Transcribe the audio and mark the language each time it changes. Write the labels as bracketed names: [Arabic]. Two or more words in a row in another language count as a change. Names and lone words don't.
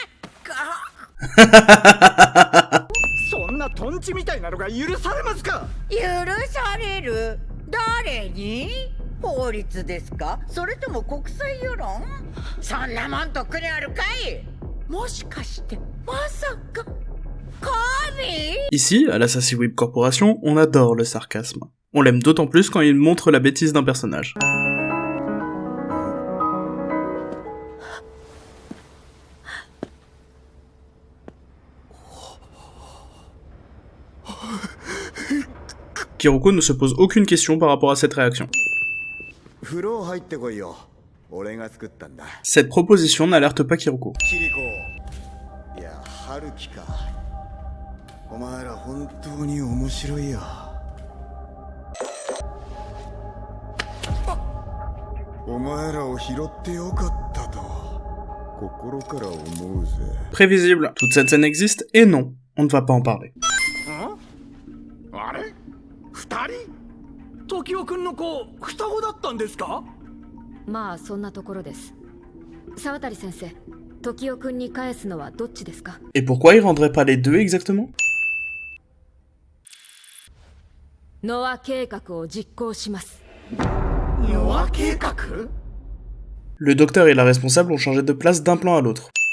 [Japanese] そんなトンチみたいなのが許されますか？許される？誰に？法律ですか？それとも国際世論？そんなもんとくにあるかい？もしかしてまさか [French] Ici, à la Sassy Web Corporation, on adore le sarcasme. On l'aime d'autant plus quand il montre la bêtise d'un personnage. Kiroko ne se pose aucune question par rapport à cette réaction. Cette proposition n'alerte pas Kiroko. [Japanese] お前ら本当に面白いよ。お前らを拾ってよかったと心から思うぜ。 [French] Prévisible, toute cette scène existe et non, on ne va pas en parler. [Japanese] あれ？二人？時雄くんの子、双子だったんですか？まあそんなところです。沢渡先生、時雄くんに返すのはどっちですか？ [French] Et pourquoi il rendrait pas les deux exactement? [Japanese] ノア計画を実行します。ノア計画？ [French] Le docteur et la responsable ont changé de place d'un plan à l'autre.